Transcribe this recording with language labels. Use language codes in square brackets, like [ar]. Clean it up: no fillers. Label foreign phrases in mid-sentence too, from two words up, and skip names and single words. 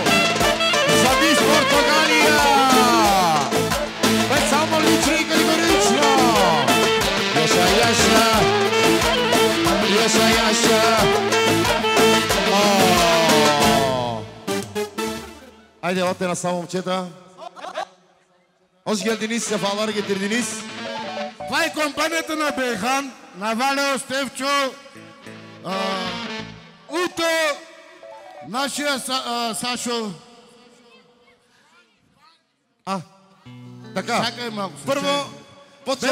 [bg] За Мис Португалия! Специално лично и категорично! Яша! Айде, оте на само момчета. [tr] Hoş geldiniz, sefalar getirdiniz. [bg] Това е компанията на Бейхан, на Валео, Стевчо, Уто, нашия Сашо. Така, Чакай малко. първо почваме...